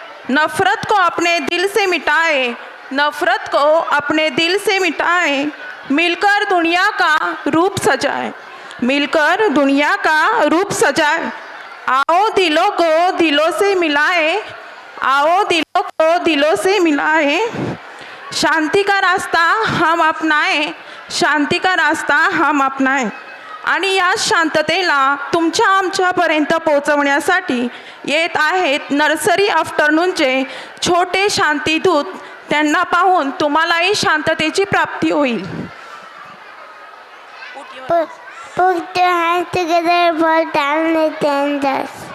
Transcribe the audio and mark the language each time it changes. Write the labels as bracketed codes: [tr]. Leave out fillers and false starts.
[hi] नफरत को अपने दिल से मिटाए, नफरत को अपने दिल से मिटाए, मिलकर दुनिया का रूप सजाए, मिलकर दुनिया का रूप सजाए। आओ दिलों को दिलों से मिलाए, आओ दिलों को दिलों से मिलाए। शांती का रास्ता हम अपनाएं, शांती का रास्ता हम अपनाएं। [mr] आणि या शांततेला तुमच्या आमच्यापर्यंत पोहोचवण्यासाठी येत आहेत नर्सरी आफ्टरनूनचे छोटे शांतीदूत। त्यांना पाहून तुम्हालाही शांततेची प्राप्ती होईल। [en] Put your hands together for down the tenders.